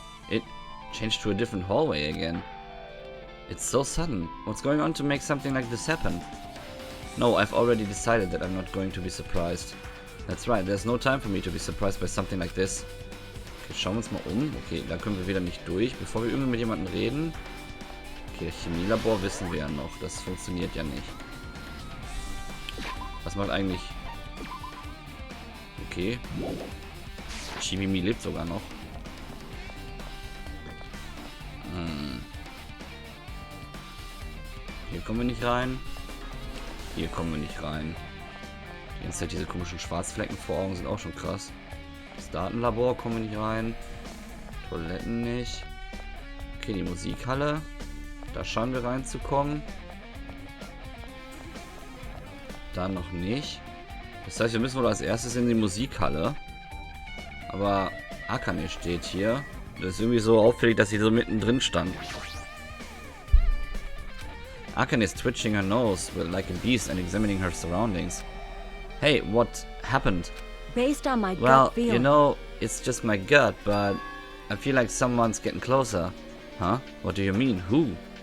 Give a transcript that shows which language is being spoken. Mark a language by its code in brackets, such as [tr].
[en] It changed to a different hallway again. It's so sudden. What's going on to make something like this happen? No, I've already decided that I'm not going to be surprised. That's right, there's no time for me to be surprised by something like this. [de] Okay, schauen wir uns mal um. Okay, da können wir wieder nicht durch, bevor wir irgendwie mit jemandem reden. Okay, Chemielabor wissen wir ja noch. Das funktioniert ja nicht. Was macht eigentlich... Okay. Chimimi lebt sogar noch. Hier kommen wir nicht rein. Hier kommen wir nicht rein. Die ganze Zeit diese komischen Schwarzflecken vor Augen sind auch schon krass. Das Datenlabor kommen wir nicht rein. Toiletten nicht. Okay, die Musikhalle. Da schauen wir reinzukommen. Da noch nicht. Das heißt, wir müssen wohl als erstes in die Musikhalle. Aber Akane steht hier. Das ist irgendwie so auffällig, dass sie so mittendrin stand. [en] Akane is twitching her nose like a beast and examining her surroundings. Hey, what happened? Based on my Well, gut feeling. you know, it's just my gut, but I feel like someone's getting closer. Huh? What do you mean? Who?